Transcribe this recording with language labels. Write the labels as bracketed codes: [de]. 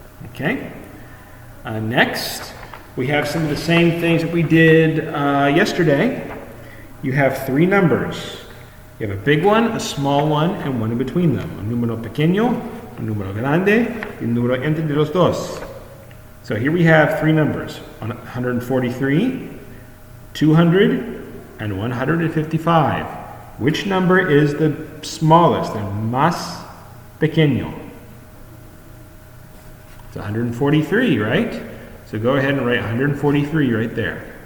[en] Okay. Next, we have some of the same things that we did yesterday. You have 3 numbers. You have a big one, a small one, and one in between them. [es] Un número pequeño, un número grande, y un número entre los dos. [en] So here we have 3 numbers, 143, 200, and 155. Which number is the smallest, the [es] más pequeño? [en] It's 143, right? So go ahead and write 143 right there.